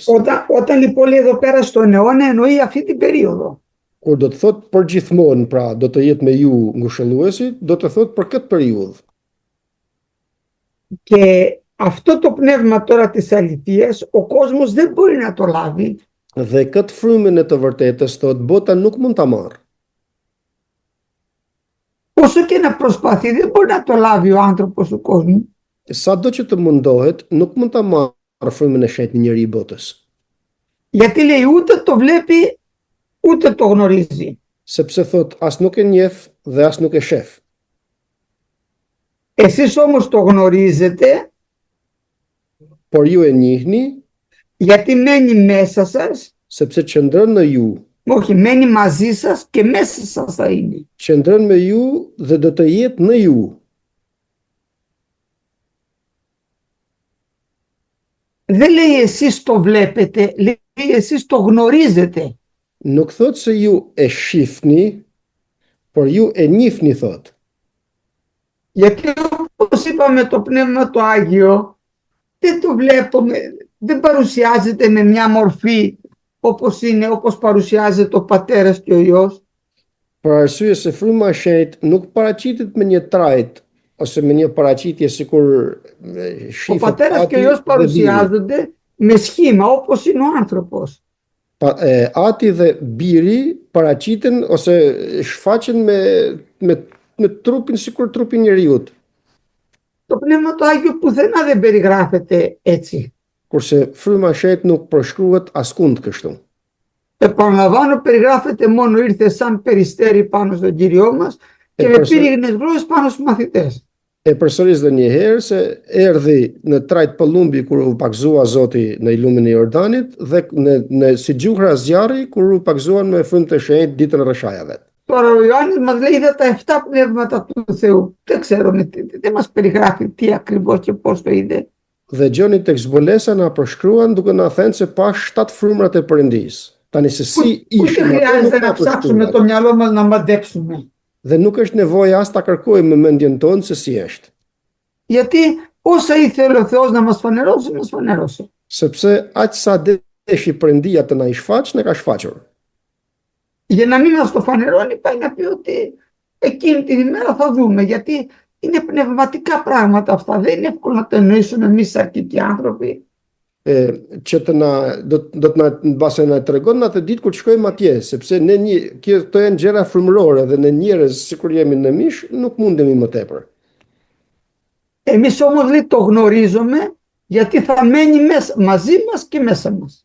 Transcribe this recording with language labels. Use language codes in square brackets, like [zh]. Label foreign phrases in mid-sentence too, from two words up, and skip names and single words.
[el] Όταν λοιπόν λέει εδώ πέρα στον αιώνα εννοεί αυτή την περίοδο. [sq] Kur do të thot përgjithmonë, pra do të jetë me ju ngushëlluesi, do të thot për këtë periudhë. [el] Και αυτό το πνεύμα τώρα της αληθείας ο κόσμος δεν μπορεί να το λάβει. [sq] Dhe këtë frymën e të vërtetës thot bota nuk mund ta marrë. [el] Όσο και να προσπαθεί δεν μπορεί να το λάβει ο άνθρωπος του κόσμου. [sq] Sado që të mundohet, nuk mund ta marrë frymën e shenjtë një njeri i botës. [el] Γιατί λέει ούτε το βλέπει ούτε το γνωρίζει. [sq] Sepse thot as nuk e njeh dhe as nuk e shef. [el] Εσείς όμως το γνωρίζετε [sq] Por ju e njihni [el] γιατί μένει μέσα σας, [sq] sepse qëndron në ju. [el] όχι μένει μαζί σας και μέσα σας θα είναι. [sq] Qëndron me ju dhe do të jetë në ju. [el] Δεν λέει εσείς το βλέπετε, λέει εσείς το γνωρίζετε. [sq] Nuk thot se ju e shifni, por ju e njihni thot. [el] Γιατί όπως είπαμε το Πνεύμα το Άγιο δεν το βλέπουμε, δεν παρουσιάζεται με μια μορφή όπως είναι, όπως παρουσιάζεται ο Πατέρας και ο Υιός. [sq] Për arsye se fryma e shenjtë nuk paraqitet me një trajt ose me një paraqitje sikur [el] Ο [sq] shifet [el] Πατέρας και ο Υιός παρουσιάζονται με σχήμα όπως είναι ο άνθρωπος. [sq] Ati dhe biri paraqiten ose shfaqen me trupin sikur trupi njeriut. [el] Το Πνεύμα το Άγιο πουθενά δεν περιγράφεται έτσι. [sq] Kurse fryma e shenjtë nuk përshkruhet askund kështu. [el] Επαναλαμβάνω, περιγράφεται μόνο ήρθε σαν περιστέρι πάνω στον Κύριό μας και με πύριγνες γλώσσες πάνω στους μαθητές. [sq] E përsëris dhe një herë se erdhi në trajt pëllumbi kur u pakzua Zoti në lumin e Jordanit dhe në si gjuhra zjarri kur u pakzuan me frymë të shenjtë ditën e rreshajave. [el] Τώρα ο Ιωάννης μας λέει είδα τα 7 πνεύματα του Θεού. Δεν ξέρω, δεν μας περιγράφει τι ακριβώς και πώς το είδε. [sq] Dhe Gjoni tek zbulesa na përshkruan duke na thënë se pa 7 frymrat e Perëndis. Tani se si ishin [el] Ούτε χρειάζεται να ψάξουμε το μυαλό μας να μαντέψουμε. [sq] Dhe nuk është nevojë as ta kërkojmë me mendjen tonë se si është. [el] Γιατί όσα ήθελε ο Θεός να μας φανερώσει, μας φανέρωσε. [sq] Sepse aq sa deshi Perëndia të na i shfaq, ne ka shfaqur. [el] Για να μην μας το φανερώνει, πάει να πει ότι εκείνη την ημέρα θα δούμε. Γιατί είναι πνευματικά πράγματα αυτά. Δεν είναι εύκολο να το εννοήσουμε εμείς αρκετοί άνθρωποι. [sq] Që të na do të na mbase na tregon atë ditë kur të shkojmë atje, sepse ne këto janë gjëra frymërore dhe ne njerëz sikur jemi në mish nuk mundemi më tepër. [el] Εμείς όμως λέει το γνωρίζουμε γιατί θα μένει μαζί μας και μέσα μας.